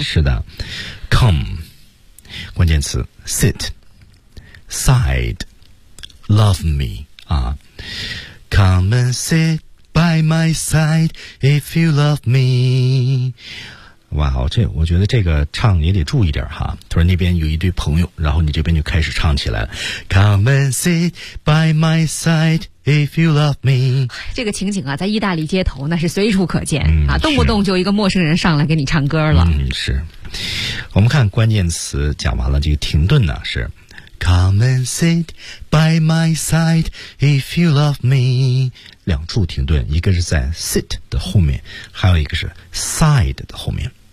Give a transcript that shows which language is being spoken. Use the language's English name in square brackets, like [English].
[Chinese] 是的 [English] ，come， [Chinese] 关键词 [English] sit， side， love me 啊 ，come and sit。 By my side, if you love me. [Chinese] 哇、wow, 这我觉得这个唱也得注意点哈。突然那边有一堆朋友，然后你这边就开始唱起来了。 [English] Come and sit by my side, if you love me. [Chinese] 这个情景啊，在意大利街头那是随处可见、嗯、啊，动不动就一个陌生人上来给你唱歌了。嗯，是。我们看关键词讲完了，这个停顿呢是 [English] Come and sit by my side, if you love me. [Chinese] 两处停顿，一个是在 sit 的后面，还有一个是 side 的后面、嗯、